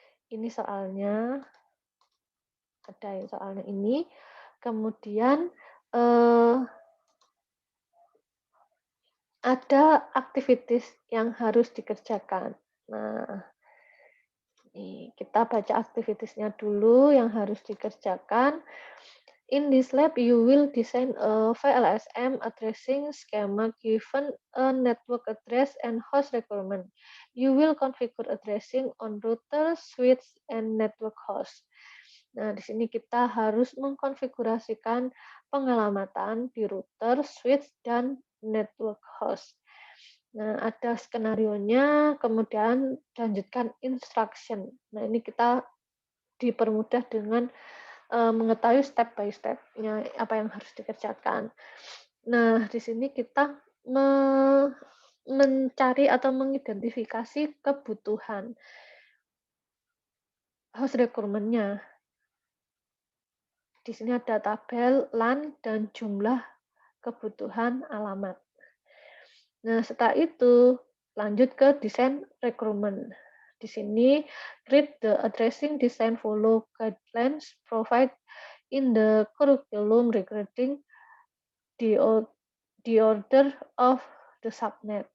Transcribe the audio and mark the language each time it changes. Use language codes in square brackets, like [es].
[id] Ini soalnya. Ada yang soalnya ini. Kemudian ada activities yang harus dikerjakan. Nah, kita baca activitiesnya dulu yang harus dikerjakan. [en] In this lab, you will design a VLSM addressing schema given a network address and host requirement. You will configure addressing on router, switch, and network host. [id] Nah, di sini kita harus mengkonfigurasikan pengalamatan di router, switch, dan network host. Nah, ada skenario-nya, kemudian lanjutkan instruction. Nah, ini kita dipermudah dengan mengetahui step by step-nya apa yang harus dikerjakan. Nah, di sini kita mencari atau mengidentifikasi kebutuhan host requirement-nya. Di sini ada tabel LAN dan jumlah kebutuhan alamat. Nah, setelah itu lanjut ke desain requirement. Di sini [en] read the addressing design follow guidelines provide in the curriculum regarding the order of the subnet.